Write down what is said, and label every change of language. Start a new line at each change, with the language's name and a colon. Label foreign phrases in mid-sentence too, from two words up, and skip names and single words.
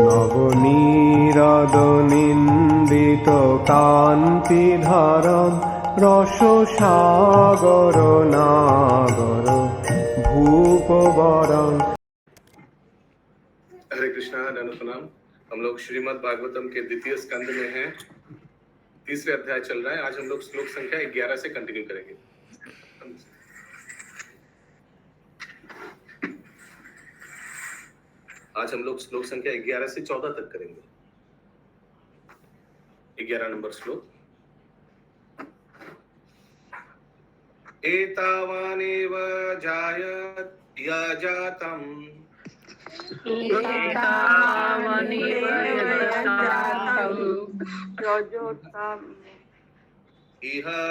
Sanskrit: नवनीरद-निन्दित कान्तिधारम रससागर नागर भूपवरं।
Hindi: हरे कृष्णा, दंडवत प्रणाम। हम लोग श्रीमद् भागवतम के द्वितीय स्कंद में हैं। तीसरे अध्याय चल रहा है। आज हम लोग श्लोक संख्या 11 से कंटिन्यू करेंगे। आज हम लोग श्लोक संख्या 11 से 14 तक करेंगे। 11 नंबर श्लोक।
Sanskrit: एतावानेव जायत यजातम इह